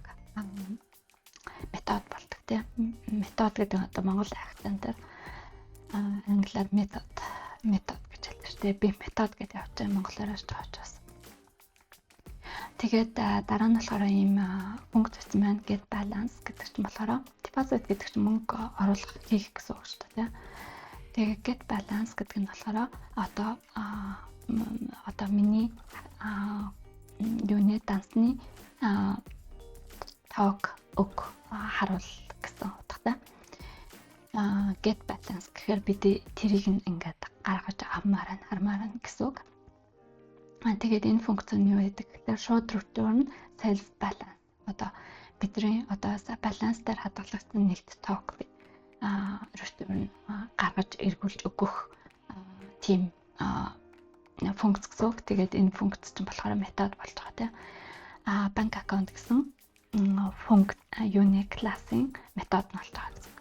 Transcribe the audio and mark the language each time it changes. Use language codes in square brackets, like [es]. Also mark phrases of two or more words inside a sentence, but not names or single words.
[mn] Метод болдог те. Метод гэдэг одоо монгол акцентээр англиар метод гэж хэлдэг шүү дээ. Би метод гэдэг явж монголоор ч тоочоос. Тэгээд дараа нь болохоор ийм функц бичсэн байна. [en] Get balance [mn] гэдэг чинь болохоор deposit гэдэг чинь мөнгө оруулах хийх гэсэн үг шүү дээ. Тэгээд [en] get balance [mn] гэдэг нь болохоор одоо миний юуны дансны тоог харуул гэсэн утгатай. [en] Get balance [mn] гэхээр бид тэрийг ингээд гаргаж хармаар гэсэн үг. Тэгээд энэ функц нь юу гэдэг гэхээр шууд [en] return self balance. [mn] Одоо бидний одоо баланс дээр хадгалагдсан нэгт тоог return гаргаж эргүүлж өгөх тийм функц гэсэн үг. Тэгээд энэ функц чинь болохоор метод болж байгаа тийм. [en] bank account [mn] гэсэн функц юуны классын метод нь болж байгаа гэсэн.